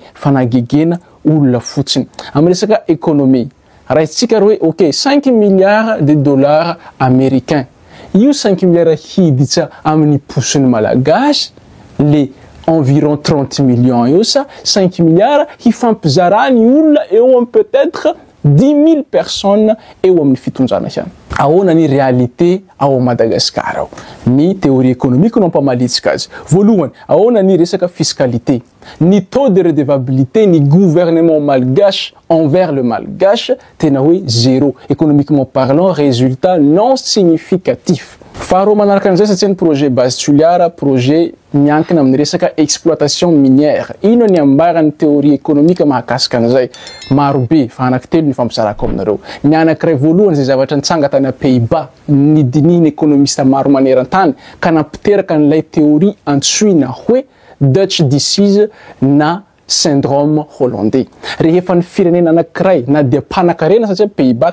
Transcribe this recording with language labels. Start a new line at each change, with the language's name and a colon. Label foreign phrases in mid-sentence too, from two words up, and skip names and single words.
Malagasy: fanagegena olona fotsiny amin'ny resaka économie raitsika hoe ok
French: 5 milliards de dollars américains
Malagasy: io 5 milliards hiditsa amin'ny posiny malagasy
French: le environ 30 millions
Malagasy: io sa 5 milliards hifampizarany olona eo
French: peut-être 10 000 personnes
Malagasy: eo amin'ny fitonjana hiany ahoana ny réalité ao Madagascar ao ny
French: théorie économique
Malagasy: no ampamalitsika azy voalohany ahoana ny resaka fiscalité ny
French: taux de redevabilité
Malagasy: ny
French: gouvernement malgache envers le malgache
Malagasy: tena hoe
French: zéro économiquement parlant résultat non significatif
Malagasy: faharoa manaraka an'izay satria ny
French: projet base
Malagasy: tuliara projet miankina amin'ny resaka
French: exploitation minière
Malagasy: ino ny ambarany
French: théorie économique
Malagasy: mahakasika an'izay marobe fa anankitelo ny fampisarako aminareo ny anankiray voalohany zay zavatra nitsanga tany a Pays-Bas ny dininy économiste maro maneran-tany ka nampiteraka n'ilay théorie antsoina hoe
English: Dutch disease
Malagasy: na
French: syndrome hollandais
Malagasy: rehefa ny firenena anankiray na dia mpanakarena satria Pays-Bas